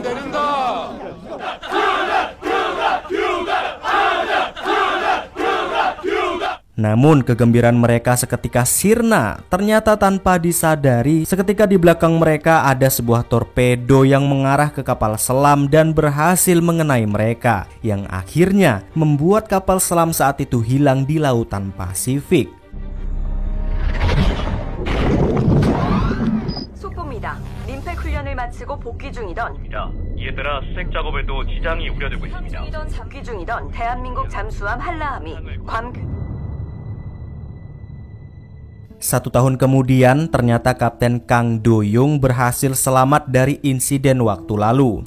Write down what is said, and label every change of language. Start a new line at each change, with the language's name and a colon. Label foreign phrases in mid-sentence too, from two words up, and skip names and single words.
Indonesian: Namun kegembiraan mereka seketika sirna. Ternyata tanpa disadari, seketika di belakang mereka ada sebuah torpedo yang mengarah ke kapal selam dan berhasil mengenai mereka, yang akhirnya membuat kapal selam saat itu hilang di lautan Pasifik.
Korean: 속보입니다. 림팩 훈련을 마치고 복귀 중이던 얘들아, 수색 작업에도 지장이 우려되고 있습니다. 복귀 중이던 대한민국 잠수함 한라함이
Indonesian: Satu tahun kemudian, ternyata Kapten Kang Do-young berhasil selamat dari insiden waktu lalu.